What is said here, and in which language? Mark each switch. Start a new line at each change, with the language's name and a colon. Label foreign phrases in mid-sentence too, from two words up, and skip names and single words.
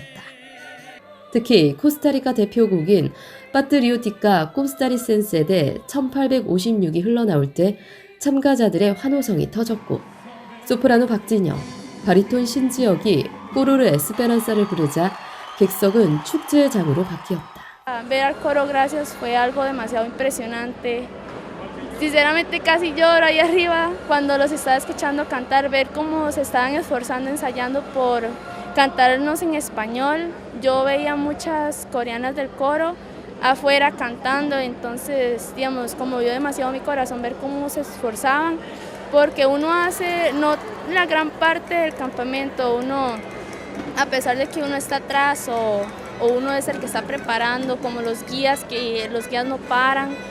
Korean: 특히 코스타리카 대표곡인 파트리오티카 코스타리센세데 1856이 흘러나올 때 참가자들의 환호성이 터졌고 소프라노 박진영, 바리톤 신지혁이 꼬르르 에스페란사를 부르자 객석은 축제의 장으로 바뀌었다.
Spanish: Ver al coro gracias fue algo demasiado impresionante. Sinceramente casi lloro ahí arriba cuando los estaba escuchando cantar, ver cómo se estaban esforzando, ensayando por cantarnos en español. Yo veía muchas coreanas del coro afuera cantando, entonces, digamos, conmovió demasiado mi corazón ver cómo se esforzaban, porque uno hace, no la gran parte del campamento, uno, a pesar de que uno está atrás o uno es el que está preparando, como los guías, que los guías no paran,